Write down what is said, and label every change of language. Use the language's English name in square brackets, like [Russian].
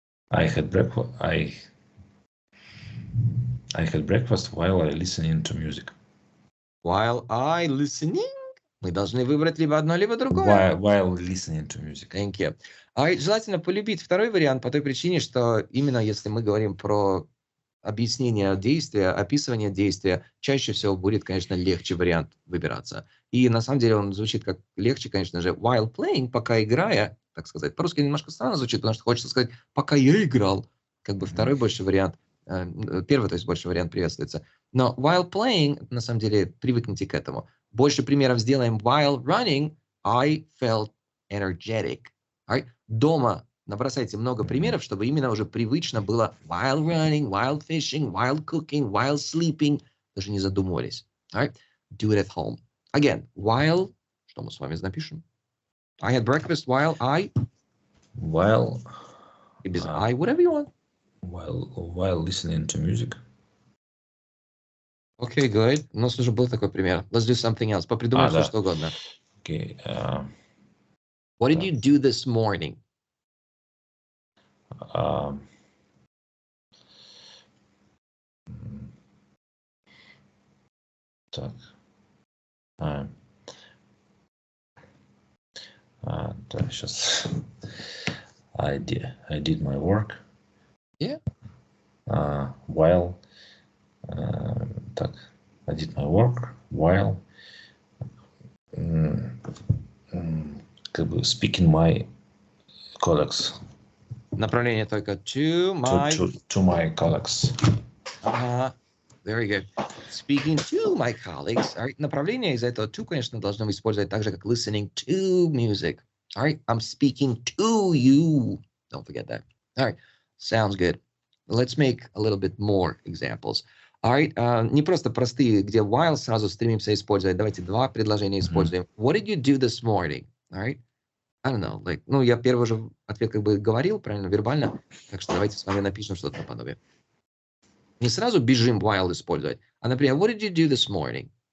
[English] I had breakfast while I listening to music. While I listening? [Russian] Мы должны выбрать либо одно, либо другое. [English] While listening to music. Thank you. [Russian] Желательно полюбить второй вариант по той причине, что именно если мы говорим про объяснение действия, описывание действия, чаще всего будет, конечно, легче вариант выбираться. И на самом деле он звучит как легче, конечно же, [English] while playing, [Russian] пока играя, так сказать. По-русски немножко странно звучит, потому что хочется сказать, пока я играл. Как бы второй больше вариант, первый, то есть больше вариант приветствуется. Но [English] while playing, [Russian] на самом деле, привыкните к этому. Больше примеров сделаем. [English] While running, I felt energetic. Right? [Russian] Дома набросайте много примеров, чтобы именно уже привычно было [English] while running, while fishing, while cooking, while sleeping. [Russian] Даже не задумывались. [English] Right? Do it at home. Again, while, [Russian] что мы с вами напишем? [English] I had breakfast while I... While... [Russian] И без [English] I, whatever you want. While listening to music. Okay, good. [Russian] У нас уже был такой пример. [English] Let's do something else. [Russian] Попридумаем все, что угодно. [English] Okay. What did you do this morning? [Russian] Так. Так, сейчас. [English] I did my work. Yeah. [Russian] While. Так. [English] I did my work while. [Russian] Как бы [English] speaking my colleagues. [Russian] Направление только [English] to my... To my colleagues. Very good. Speaking to my colleagues. All right. [Russian] Направление из этого to, конечно, должны использовать так же, как [English] listening to music. All right. I'm speaking to you. Don't forget that. All right. Sounds good. Let's make a little bit more examples. All right. [Russian] Не просто простые, где while сразу стремимся использовать. Давайте два предложения используем. [English] What did you do this morning? All right. I don't know. [Russian] Like, я первый же ответ как бы говорил, правильно, вербально. Так что давайте с вами напишем что-то наподобие. Не сразу бежим while использовать, а, например, [English] what did you do this morning?